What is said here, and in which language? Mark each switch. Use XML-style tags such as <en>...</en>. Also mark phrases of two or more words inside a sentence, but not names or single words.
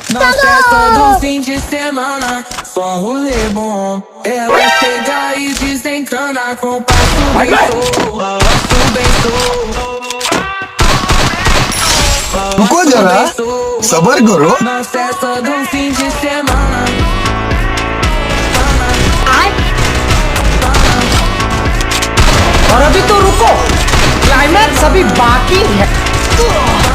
<pt>Na festa do fim de semana, só rolê bom. Ela chega e desencana com passo bem</pt> <hi>रुको जरा, सबर करो।</hi> <pt>Na festa do fim de semana.</pt> <hi>और अभी तो रुको, क्लाइमैक्स अभी बाकी है।</hi>